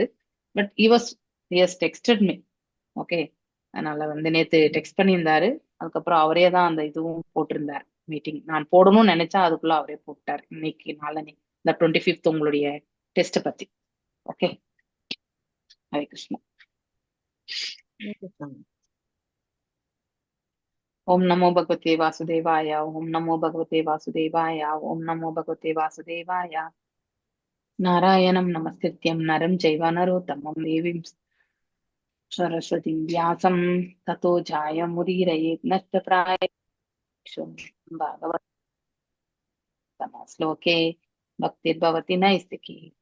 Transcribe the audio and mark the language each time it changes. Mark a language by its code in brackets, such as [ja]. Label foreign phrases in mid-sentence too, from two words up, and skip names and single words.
[en] But is texted me. Okay. [ta] அதனால வந்து நேத்து டெக்ஸ்ட் பண்ணியிருந்தாரு. அதுக்கப்புறம் அவரே தான் அந்த இதுவும் போட்டிருந்தார். மீட்டிங் நான் போடணும்னு நினைச்சா அதுக்குள்ள அவரே போட்டார். இன்னைக்கு நாளை இந்த 25th உங்களுடைய டெஸ்ட் பத்தி. ஓகே. ஹரே கிருஷ்ணா. [sa] ओम नमो भगवते वासुदेवाय, ओम नमो भगवते वासुदेवाय, ओम नमो भगवते वासुदेवाय। नारायणं नमस्कृत्यं नरं चैव नरोत्तमं देवीं सरस्वतीं व्यासं ततो जायमुदीरयेत् नष्टप्रायेषु भागवतमः श्लोके भक्तिर्भवति नैस्तिकी।